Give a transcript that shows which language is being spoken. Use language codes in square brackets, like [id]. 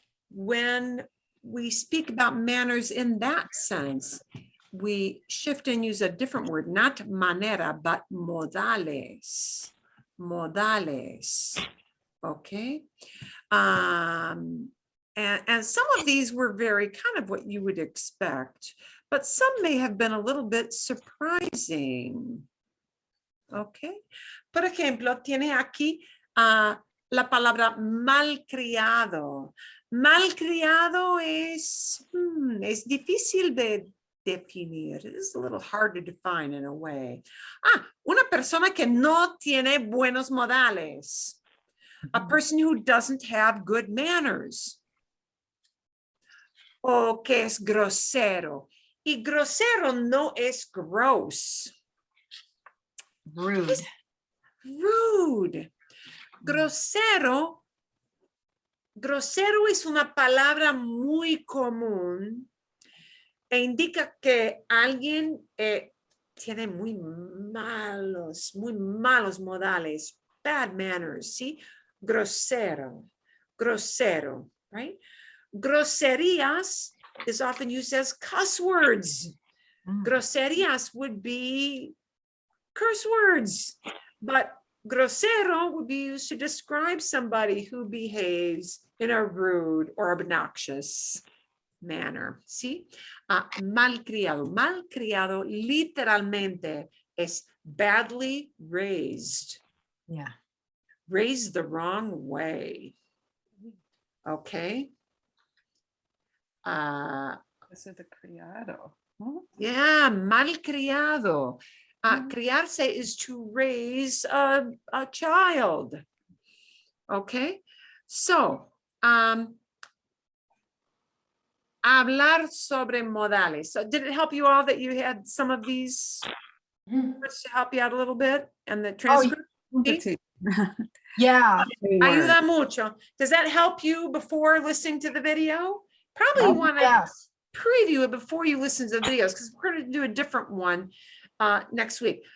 [en] When we speak about manners in that sense, we shift and use a different word, not manera, but modales. Modales. Okay. And some of these were very kind of what you would expect, but some may have been a little bit surprising. Okay. [es] Por ejemplo, tiene aquí la palabra malcriado. Malcriado es difícil de definir. [en] It's a little hard to define in a way. [es] Una persona que no tiene buenos modales. [en] A person who doesn't have good manners. [es] O que es grosero. Y grosero no es gross. [en] Rude. [es] Es rude. Grosero. Grosero es una palabra muy común e indica que alguien tiene muy malos modales, [en] bad manners, [es] ¿sí? Grosero, grosero, right? [en] Groserías is often used as cuss words. Groserías would be curse words, but grosero would be used to describe somebody who behaves in a rude or obnoxious manner, ¿sí? [es] Malcriado. Malcriado literalmente es [en] badly raised. Yeah. Raised the wrong way. Okay. [es] Eso de criado. ¿No? [en] Yeah, malcriado. Criarse is to raise a child. Okay. [es] So, hablar sobre modales. [en] So did it help you all that you had some of these words to help you out a little bit? And the transcript? Yeah. [es] Ayuda mucho. [en] Does that help you before listening to the video? Probably you want to Yes. preview it before you listen to the videos, because we're going to do a different one next week.